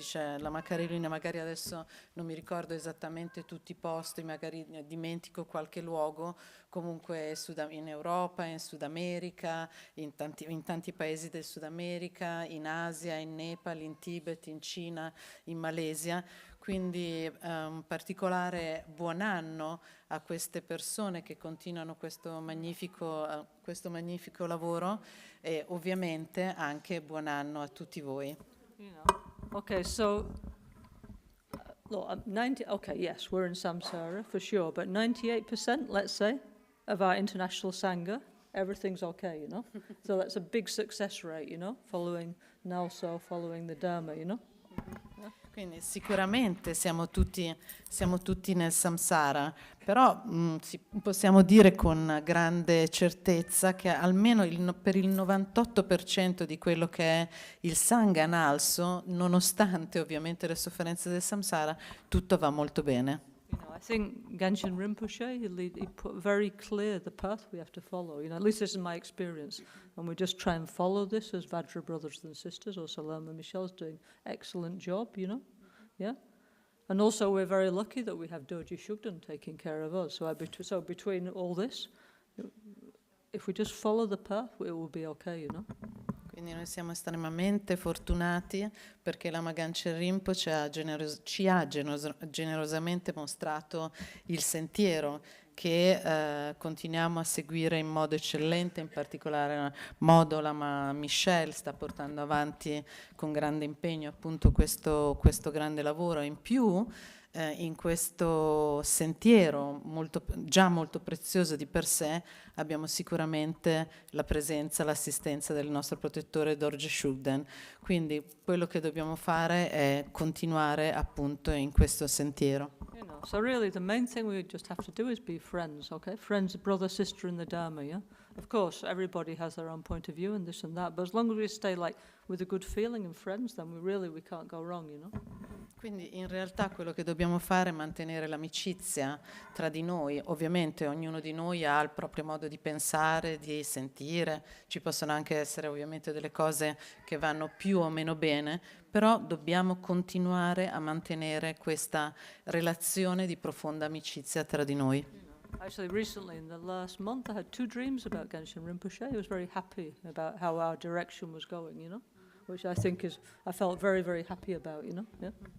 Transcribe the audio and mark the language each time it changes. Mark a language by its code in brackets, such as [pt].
[it] Dice la Carolina, magari adesso non mi ricordo esattamente tutti i posti, magari dimentico qualche luogo, comunque in Europa, in Sud America, in tanti paesi del Sud America, in Asia, in Nepal, in Tibet, in Cina, in Malesia. Quindi un particolare buon anno a queste persone che continuano questo magnifico lavoro, e ovviamente anche buon anno a tutti voi. [en] Okay, so look, 90. Okay, yes, we're in samsara for sure, but 98%, let's say, of our international sangha, everything's okay, you know. So that's a big success rate, you know, following Nalso, following the Dharma, you know. [it] Quindi sicuramente siamo tutti nel samsara, però possiamo dire con grande certezza che almeno per il 98% di quello che è il Sangha Nalso, nonostante ovviamente le sofferenze del samsara, tutto va molto bene. [en] You know, I think Ganchen Rinpoche, he put very clear the path we have to follow. You know, at least this is my experience. And we just try and follow this as Vajra brothers and sisters. Also, Lama Michelle's doing excellent job, you know. Yeah. And also we're very lucky that we have Doji Shugden taking care of us. So between all this, if we just follow the path, it will be okay, you know. [it] Quindi noi siamo estremamente fortunati perché Lama Ganchen Rinpoche ci ha generosamente mostrato il sentiero che continuiamo a seguire in modo eccellente, in particolare modo Lama Michelle sta portando avanti con grande impegno appunto questo grande lavoro. In più in questo sentiero già molto prezioso di per sé abbiamo sicuramente la presenza, l'assistenza del nostro protettore Dorje Shugden. Quindi quello che dobbiamo fare è continuare appunto in questo sentiero. [en] You know, so really the main thing we just have to do is be friends, okay? Friends, brother, sister in the Dharma, yeah? Of course, everybody has their own point of view and this and that, but as long as we stay like with a good feeling and friends, then we can't go wrong, you know? [it] Quindi in realtà quello che dobbiamo fare è mantenere l'amicizia tra di noi. Ovviamente ognuno di noi ha il proprio modo di pensare, di sentire, ci possono anche essere ovviamente delle cose che vanno più o meno bene, però dobbiamo continuare a mantenere questa relazione di profonda amicizia tra di noi. [en] Actually, recently, in the last month, I had 2 dreams about Ganchen Rinpoche. I was very happy about how our direction was going, you know, which I felt very, very happy about, you know, yeah.